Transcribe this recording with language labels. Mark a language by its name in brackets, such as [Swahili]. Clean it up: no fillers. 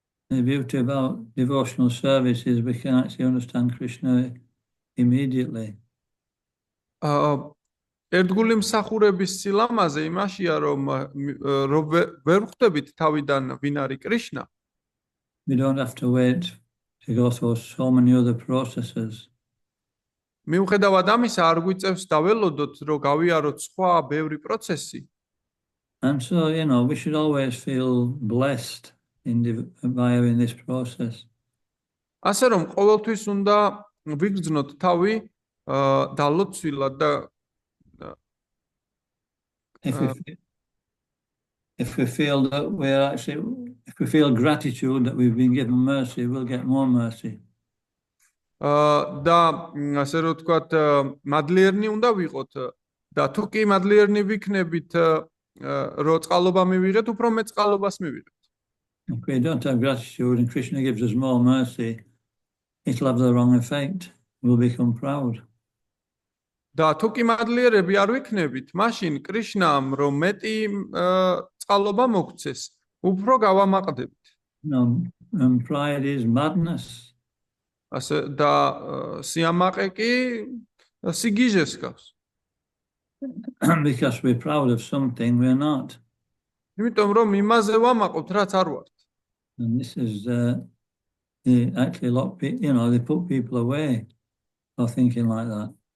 [English] The beauty about devotional service is we can actually understand Krishna immediately. [Georgian] ერთგული მსახურების სილამაზე იმაშია, რომ ვერ ხვდებით თავიდან ვინ არის კრიშნა. [English] We don't have to wait to go through so many other processes. [Georgian] მიუხედავად amisa არ გვიწევს დაველოდოთ, რომ გავიაროთ სხვა ბევრი პროცესი. [English] And so, we should always feel blessed by having this process. [Georgian] ასე რომ ყოველთვის უნდა ვიგრძნოთ თავი დალოცვილად და [English] if we feel that if we feel gratitude that we've been given mercy, we'll get more mercy. [Georgian] და ასე რომ ვთქვათ, მადლიერნი უნდა ვიყოთ და თუ კი მადლიერნი ვიქნებით, რომ წყალობა მივიღეთ, უფრო მეტ წყალობას მივიღეთ. [English] If we don't have gratitude and Krishna gives us more mercy, it'll have the wrong effect. We'll become proud. [Georgian] და თუ კი მადლიერები არ ვიქნებით, მაშინ კრიშნამ რომ მეტი წყალობა მოგცეს, უფრო გავამაყდებით. [English] And pride is madness. [Georgian] ასე და სიამაყე კი სიგიჟეს გავს. [English] Because we're proud of something we're not. [Georgian] იმიტომ რომ იმაზე ვამაყობთ, რაც არ ვართ. [English] And this is they actually they put people away for thinking like that.